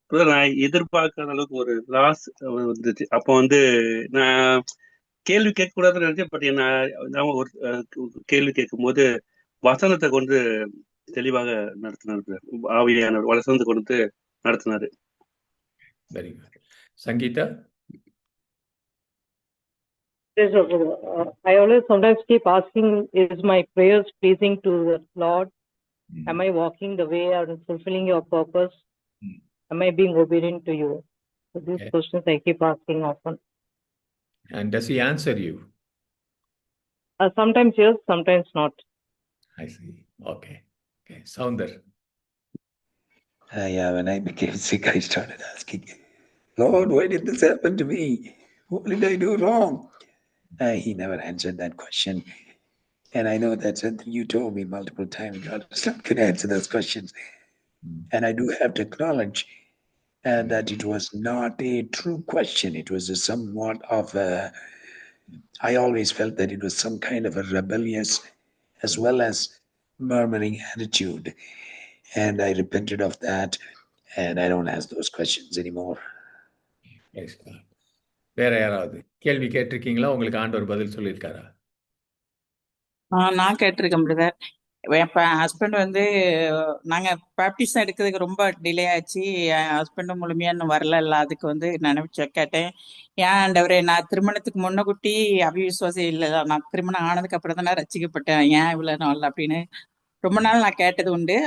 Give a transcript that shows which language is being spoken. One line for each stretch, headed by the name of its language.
Tamil: நான் எதிர்பார்க்காத அளவுக்கு ஒரு லாஸ் வந்துச்சு. அப்போ வந்து நான் கேள்வி கேட்க கூடாதுன்னு நினைச்சேன். பட் நான் ஒரு கேள்வி கேட்கும் போது வசனத்தை கொண்டு தெளிவாக நடத்தினார். ஆவியானவர் வசனத்தை கொண்டு நடத்தினாரு.
English: Very good. Sangeetha. Yes, I always sometimes keep asking, is my prayers pleasing to the Lord? Am I walking the way and fulfilling your purpose? Am I being obedient to you? So these questions I keep asking often. And does he answer you? Sometimes yes, sometimes not. I see. Okay. Okay. Sounder. Yeah, when I became sick, I started asking, Lord, why did this happen to me? What did I do wrong? He never answered that question. And I know that's something you told me multiple times. God is not going to answer those questions. And I do have to acknowledge that it was not a true question. It was somewhat of a, I always felt that it was some kind of a rebellious as well as murmuring attitude. And I repented of that. And I don't ask those questions anymore. Yes.
Tamil: வேற யாராவது கேள்வி கேட்டிருக்கீங்களா? உங்களுக்கு ஆண்டவர் பதில் சொல்லியிருக்காரா? நான் கேட்டிருக்கேன் brother. இப்போ ஹஸ்பண்ட் வந்து நாங்கள் பேப்டிசம் எடுக்கிறதுக்கு ரொம்ப டிலே ஆச்சு. என் ஹஸ்பண்டும் முழுமையாக இன்னும் வரல. அதுக்கு வந்து நினைச்சு கேட்டேன், ஏன் ஆண்டவரே, நான் திருமணத்துக்கு முன்னக்கூட்டி அவிசுவாசி இல்லை, நான் திருமணம் ஆனதுக்கு அப்புறம் தானே ரசிக்கப்பட்டேன், ஏன் இவ்வளோ நாள் அப்படின்னு ரொம்ப நாள் நான் கேட்டது உண்டு.